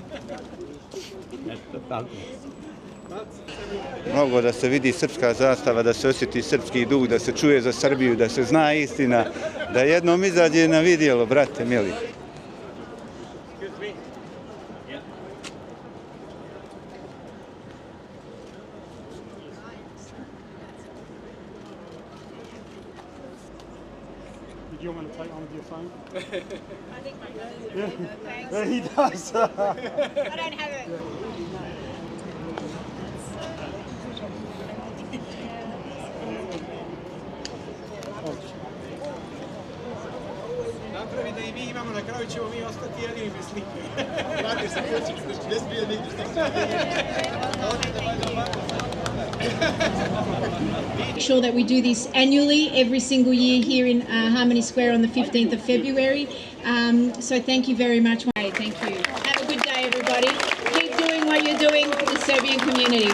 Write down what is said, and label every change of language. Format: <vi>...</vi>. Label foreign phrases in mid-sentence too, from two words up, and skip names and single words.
<sr>Mnogo da se vidi srpska zastava, da se osjeti srpski duh, da se čuje za Srbiju, da se zna istina, da jednom izađe na vidjelo, brate mili.</sr> <en>Do you want to take on with your phone? I think my brother's thanks. Yeah, he does. I don't have it.</en> <sr>Napravi da i mi imamo, na kraju ćemo mi ostati jedini bez slike. Vrati se kući, ne smije nigdje što</sr> <en>Make sure that we do this annually, every single year here in Harmony Square on the 15th of February. So thank you very much. Thank you. Have a good day, everybody. Keep doing what you're doing for the Serbian community.</en>